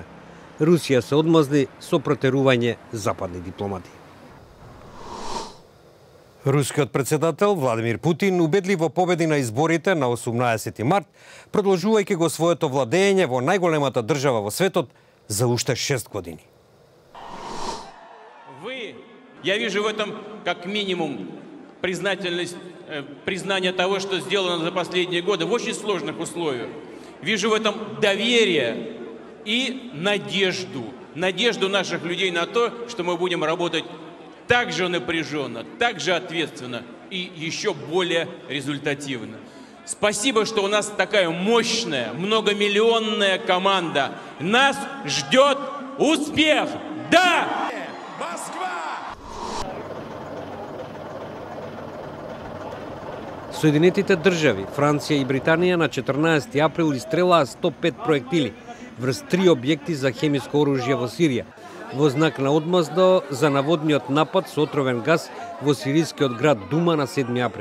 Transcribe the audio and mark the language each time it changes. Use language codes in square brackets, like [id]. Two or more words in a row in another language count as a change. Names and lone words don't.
[mk] Русија се одмазни со протерување западни дипломати. Рускиот председател Владимир Путин убедливо победи на изборите на 18 март, продолжувајќи го своето владење во најголемата држава во светот за уште 6 години. [ru] Я вижу в этом как минимум признание того, что сделано за последние годы в очень сложных условиях. Вижу в этом доверие и надежду. Надежду наших людей на то, что мы будем работать так же напряженно, так же ответственно и еще более результативно. Спасибо, что у нас такая мощная, многомиллионная команда. Нас ждет успех! Да! Москва! [mk] Соединетите држави, Франција и Британија на 14 април истрелаа 105 проектили врз 3 објекти за хемиско оружје во Сирија, во знак на одмазда за наводниот напад со отровен газ во сирискиот град Дума на 7 април.